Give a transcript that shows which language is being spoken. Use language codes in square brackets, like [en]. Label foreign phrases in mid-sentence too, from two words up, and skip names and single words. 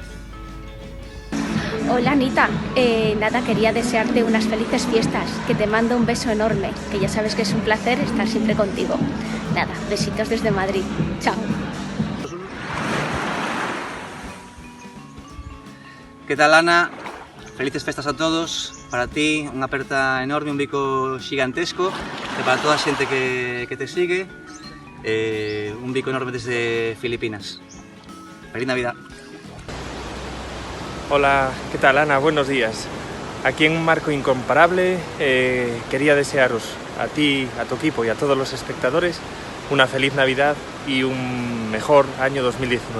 [es] Hola Anita, nada, quería desearte unas felices fiestas, que te mando un beso enorme, que ya sabes que es un placer estar siempre contigo. Nada, besitos desde Madrid, chao. [gl] Que tal, Ana? Felices festas a todos. Para ti, unha aperta enorme, un bico xigantesco. E para toda a xente que te sigue, un bico enorme desde Filipinas. [es] Feliz Navidad. Hola, ¿qué tal, Ana? Buenos días. Aquí en un marco incomparable quería desearos a ti, a tu equipo y a todos los espectadores una feliz Navidad y un mejor año 2019.